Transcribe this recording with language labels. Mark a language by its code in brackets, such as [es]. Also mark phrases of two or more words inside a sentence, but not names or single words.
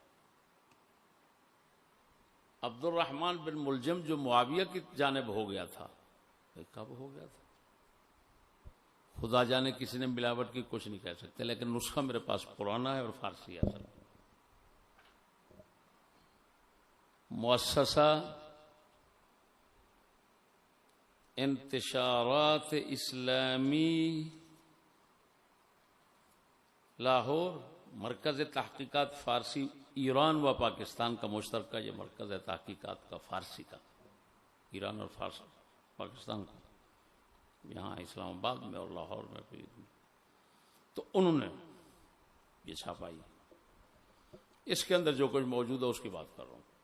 [ur] عبد الرحمن بن ملجم جو معاویہ کی جانب ہو گیا تھا، کب ہو گیا تھا خدا جانے، کسی نے ملاوٹ کی کچھ نہیں کہہ سکتے، لیکن نسخہ میرے پاس پرانا ہے اور فارسی ہے۔ مؤسسہ انتشارات اسلامی لاہور، مرکز تحقیقات فارسی ایران و پاکستان کا مشترکہ یہ مرکز ہے تحقیقات کا فارسی کا، ایران اور فارسی پاکستان کا، یہاں اسلام آباد میں اور لاہور میں بھی۔ تو انہوں نے یہ چھاپائی، اس کے اندر جو کچھ موجود ہے اس کی بات کر رہا ہوں۔